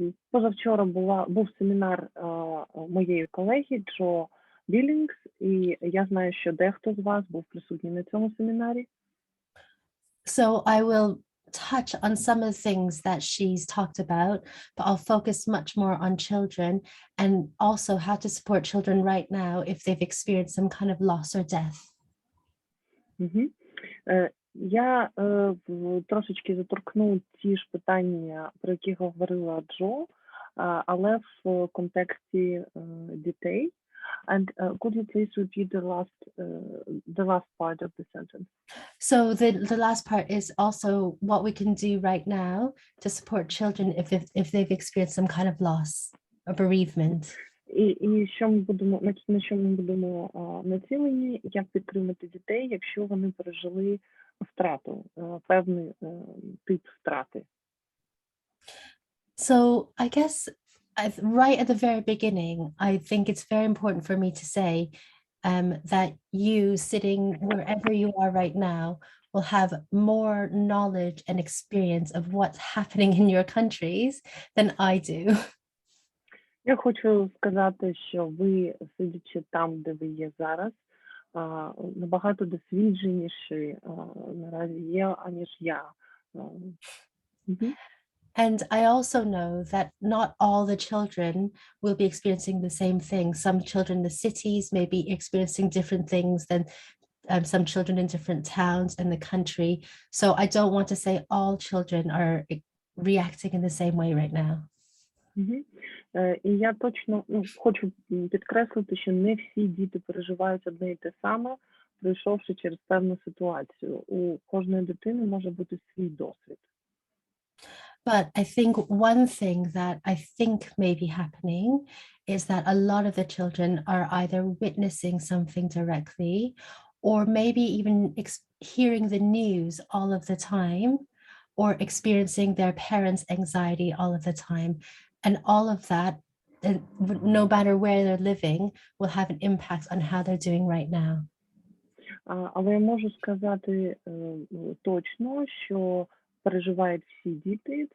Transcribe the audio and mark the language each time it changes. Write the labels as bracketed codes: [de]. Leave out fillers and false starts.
[uk] Позавчора був семінар моєї колеги Джо Білінгс, і я знаю, що дехто з вас був присутній на цьому семінарі. [en] So I will touch on some of the things that she's talked about, but I'll focus much more on children and also how to support children right now if they've experienced some kind of loss or death. [uk] Я трошечки заторкну ті ж питання, про які говорила Джо, але в контексті дітей. [en] And could you please repeat the last part of the sentence? So the last part is also what we can do right now to support children if they've experienced some kind of loss or bereavement. [uk] І що ми будемо, на що ми будемо націлені, як підтримати дітей, якщо вони пережили втрату, певний тип втрати. [en] So I guess right at the very beginning, I think it's very important for me to say that you sitting wherever you are right now will have more knowledge and experience of what's happening in your countries than I do. [uk] Я хочу сказати, що ви, сидячи там, де ви є зараз, набагато досвідченіші наразі є, аніж я. [en] And I also know that not all the children will be experiencing the same thing. Some children in the cities may be experiencing different things than some children in different towns in the country. So I don't want to say all children are reacting in the same way right now. [uk] І я точно хочу підкреслити, що не всі діти переживають одне і те саме, пройшовши через певну ситуацію. У кожної дитини може бути свій досвід. [en] But I think one thing that I think may be happening is that a lot of the children are either witnessing something directly or maybe even hearing the news all of the time or experiencing their parents' anxiety all of the time. And all of that, no matter where they're living, will have an impact on how they're doing right now. [uk] Але я можу сказати точно, що переживають всі діти.